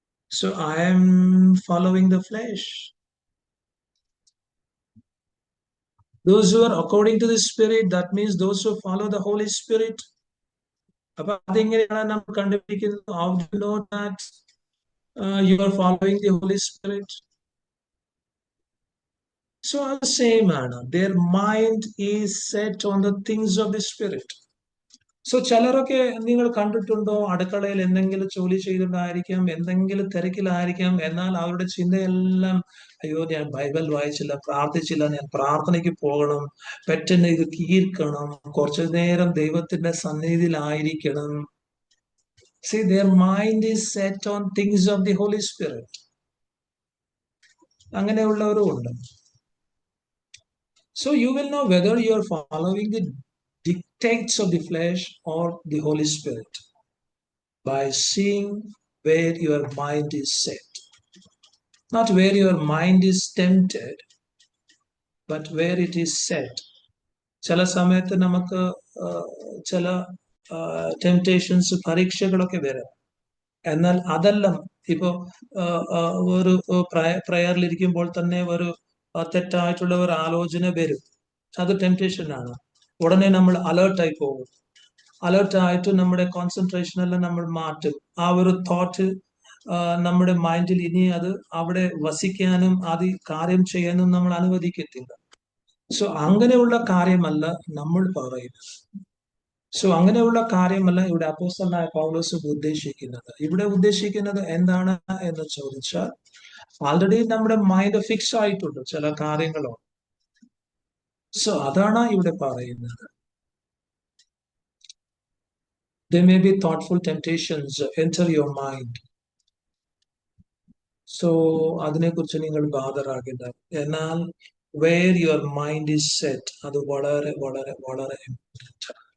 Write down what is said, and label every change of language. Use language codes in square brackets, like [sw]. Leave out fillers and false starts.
[en] So I am following the flesh. Those who are according to the Spirit, that means those who follow the Holy Spirit. [ml] അപ്പൊ അതെങ്ങനെയാണ് നമ്മൾ കണ്ടുപിടിക്കുന്നത്? [en] How do you know that you are following the Holy Spirit? So the same manner, their mind is set on the things of the Spirit. [ml] So ചിലരൊക്കെ നിങ്ങൾ കണ്ടിട്ടുണ്ടോ, അടുക്കളയിൽ എന്തെങ്കിലും ജോലി ചെയ്തിട്ടായിരിക്കാം, എന്തെങ്കിലും തിരക്കിലായിരിക്കാം, എന്നാൽ അവരുടെ ചിന്തയെല്ലാം, അയ്യോ ഞാൻ ബൈബിൾ വായിച്ചില്ല, പ്രാർത്ഥിച്ചില്ല, ഞാൻ പ്രാർത്ഥനയ്ക്ക് പോകണം, പെട്ടെന്ന് ഇത് തീർക്കണം, കുറച്ചു നേരം ദൈവത്തിന്റെ സന്നിധിയിലായിരിക്കണം. [en] See, their mind is set on things of the Holy Spirit. [ml] അങ്ങനെയുള്ളവരും ഉണ്ട്. [en] So you will know whether you are following the dictates of the flesh or the Holy Spirit by seeing where your mind is set. Not where your mind is tempted, but where it is set. [ml] ചില സമയത്ത് നമുക്ക് ചില temptations, പരീക്ഷകളൊക്കെ വരാം. എന്നാൽ അതെല്ലാം ഇപ്പോ ഒരു പ്രയറിൽ ഇരിക്കുമ്പോൾ തന്നെ ഒരു തെറ്റായിട്ടുള്ള ഒരു ആലോചന വരും. അത് ടെംപ്ടേഷൻ ആണ്. ഉടനെ നമ്മൾ അലേർട്ടായി പോകും. അലേർട്ടായിട്ട് നമ്മുടെ കോൺസെൻട്രേഷൻ എല്ലാം നമ്മൾ മാറ്റും. ആ ഒരു തോട്ട് നമ്മുടെ മൈൻഡിൽ ഇനി അത് അവിടെ വസിക്കാനും അത് കാര്യം ചെയ്യാനും നമ്മൾ അനുവദിക്കത്തില്ല. സോ അങ്ങനെയുള്ള കാര്യമല്ല നമ്മൾ പറയുന്നത്. സോ അങ്ങനെയുള്ള കാര്യമല്ല ഇവിടെ അപ്പോസ്തലനായ പൗലോസ് ഉദ്ദേശിക്കുന്നത്. ഇവിടെ ഉദ്ദേശിക്കുന്നത് എന്താണ് എന്ന് ചോദിച്ചാൽ, ആൾറെഡി നമ്മുടെ മൈൻഡ് ഫിക്സ് ആയിട്ടുണ്ട് ചില കാര്യങ്ങളോ. സോ അതാണ് ഇവിടെ പറയുന്നത്. [en] There may be thoughtful temptations enter your mind. [ml] So അതിനെക്കുറിച്ച് നിങ്ങൾ ബാധരാകില്ല. എന്നാൽ [en] where your mind is set, [ml] അത് വളരെ വളരെ വളരെ ഇമ്പോർട്ടന്റ്.